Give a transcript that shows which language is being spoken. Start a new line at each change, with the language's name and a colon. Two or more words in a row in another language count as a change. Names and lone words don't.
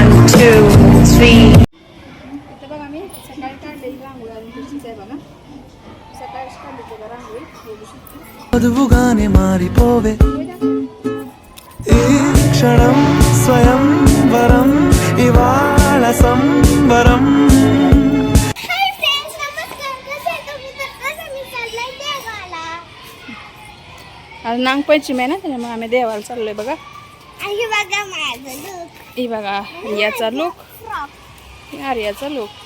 Marathi: 2, 3. इथं बघा मी सकाळी काढलेली रांगोळी अजून तशीच आहे बघा. सकाळीच काढली बघा रांगोळी बघू शकतो.
Telugu: మధుగానే మారిపోవే ఈ క్షణం స్వయం వరం ఇవాళ సంబరం
Marathi: आज नागपंचमी आहे ना त्याच्यामुळे आम्ही देवाला चाललोय बघा. ही बघा याचा लुक, आर्याचा लुक.